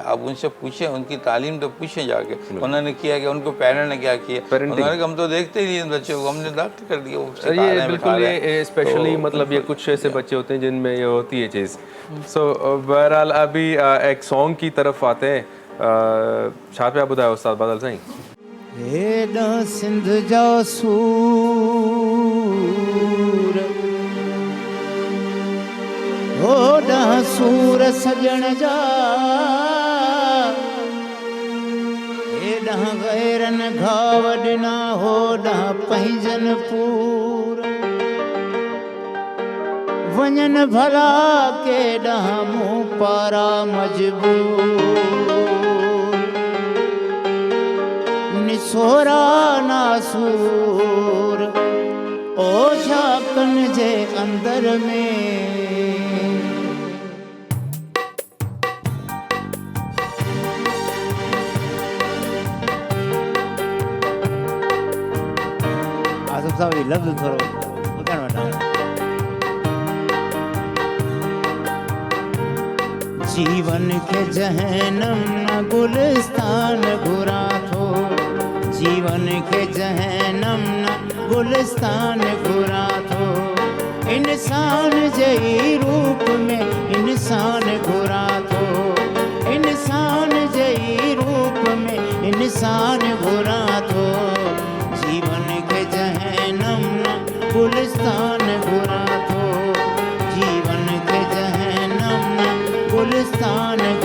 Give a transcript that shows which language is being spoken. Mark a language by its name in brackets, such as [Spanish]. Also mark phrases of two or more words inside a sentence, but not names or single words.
[Urdu] آپ ان سے پوچھیں، ان کی تعلیم تو پوچھیں جا کے، انہوں نے کیا کہ ان کو پیرنٹ نے کیا کیا. انہوں نے ہم تو دیکھتے ہی نہیں بچوں کو، ہم نے ڈاکٹر کر دیا. بالکل، یہ اسپیشلی مطلب یہ کچھ ایسے بچے ہوتے ہیں جن میں یہ ہوتی ہے چیز. سو بہرحال ابھی ایک سانگ کی طرف آتے ہیں. [Sindhi] छा पे आप बुधायो उस्ताद बादल साईं। हेॾा सिंध जा सूर, होॾा सूर सजण जा, हेॾा गैरन घाव ॾिना, होॾा पंहिंजन पूर, वञन भला केॾा मूं पारा मजबूर, निसोरा नासूर ओझा कन जे अंदर में। आसिफ साहब ये लफ्ज़ थोरो ॿुधण वठां। जीवन के जहनम न गुलिस्तान घुरा थो, जीवन के जहनम न गुलिस्तान घुरा थो, इंसान जे रूप में इंसान घुरा थो, इंसान जे रूप में इंसान घुरा थो, जीवन के जहनम न गुलिस्तान घुरा थो, जीवन के जहनम न गुलिस्तान